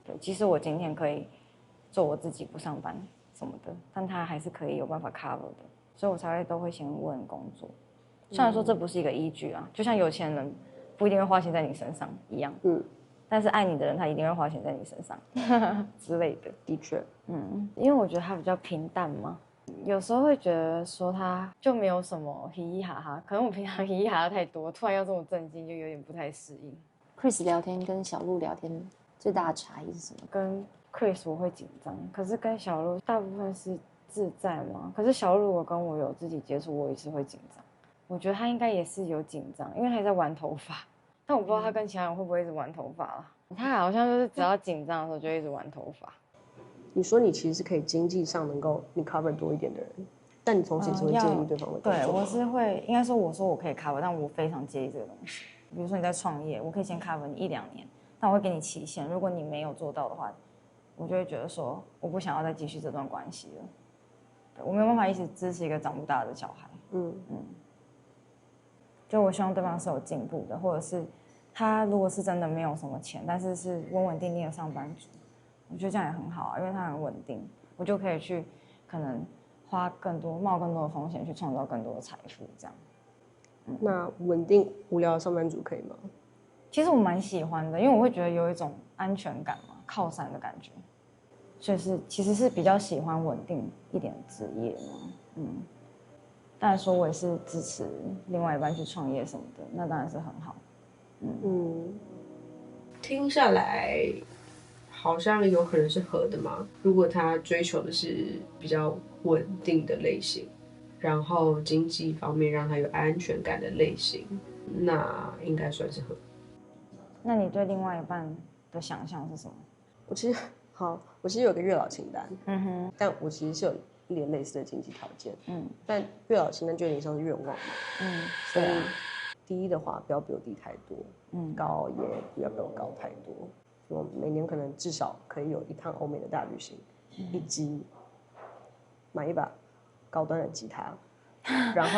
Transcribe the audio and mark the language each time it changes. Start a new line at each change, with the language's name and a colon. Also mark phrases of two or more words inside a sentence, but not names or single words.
Chinese: 對，即使我今天可以做我自己不上班什麼的，但他還是可以有辦法 cover 的，所以我才會都會先問工作。雖然說這不是一個依據啊，就像有錢人不一定會花錢在你身上一樣，但是愛你的人他一定會花錢在你身上之類的。的確，因為我覺得他比較平淡嘛。有時候會覺得說他就沒有什麼嘻嘻哈哈，可能我平常嘻嘻哈哈太多，突然要這麼正經，就有點不太適應。 Chris 聊天跟小鹿聊天最大的差異是什麼？跟 Chris 我會緊張，可是跟小鹿大部分是自在嘛。可是小鹿我跟我有自己接觸，我也是會緊張。我覺得他應該也是有緊張，因為他也在玩頭髮，但我不知道他跟其他人會不會一直玩頭髮啦。他好像就是只要緊張的時候就一直玩頭髮。你說你其實是可以經濟上能夠你 cover 多一點的人，但你同時也是會介意對方的工作。對，我是會，應該說我說我可以 cover，但我非常介意這個東西。比如說你在創業，我可以先 cover 你1-2年，但我會給你期限。如果你沒有做到的話，我就會覺得說我不想要再繼續這段關係了。對，我沒有辦法一直支持一個長不大的小孩。就我希望對方是有進步的，或者是他如果是真的沒有什麼錢，但是是穩穩定定的上班族。我覺得這樣也很好啊，因為它很穩定，我就可以去可能冒更多的風險去創造更多的財富，這樣。那穩定無聊的上班族可以嗎？其實我蠻喜歡的，因為我會覺得有一種安全感嘛，靠山的感覺，所以其實是比較喜歡穩定一點的職業嘛。當然說我也是支持另外一半去創業什麼的，那當然是很好。聽下來。好像有可能是合的嘛。如果他追求的是比較穩定的類型，然後經濟方面讓他有安全感的類型，那應該算是合。那你對另外一半的想象是什麼？我其實有個月老清單，但我其實是有一點類似的經濟條件，但月老清單就有點像是願望嘛，所以第一的話不要比我低太多，高也不要比我高太多。我每年可能至少可以有一趟歐美的大旅行，以及買一把高端的吉他，然後